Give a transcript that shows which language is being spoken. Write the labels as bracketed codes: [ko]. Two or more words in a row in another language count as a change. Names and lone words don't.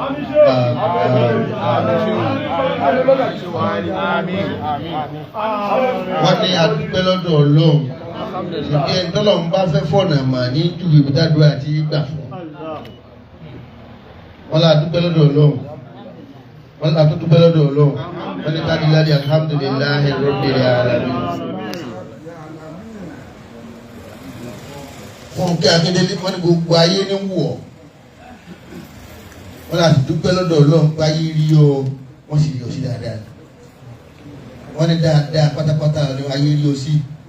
[yo] Wọ́n ní adúpẹ́ lọ́dọ̀ Ọlọ́run ṣùgbọ́n ẹni tọ́lọ́run bá fẹ́ fọ̀nà mà ní júwe ìbúdádúrà àti ìgbà fún. Wọ́n lá adúpẹ́ lọ́dọ̀ Ọlọ́run wọ́n lá tó dúpẹ́ lọ́dọ̀ Ọlọ́run wọ́n ní kádìláàdì [ar] الحمد لله رب العالمين. [yo] Fúnkẹ́ Akíndélé wọ́n ní gbogbo ayé ní wọ̀ wọ́n láti dúpẹ́ lọ́dọ̀ Ọlọ́run báyé rí ọ wọ́n sì yọ sí dáadáa wọ́n ní dáadáa pátápátá ní ayé rí ọ sí.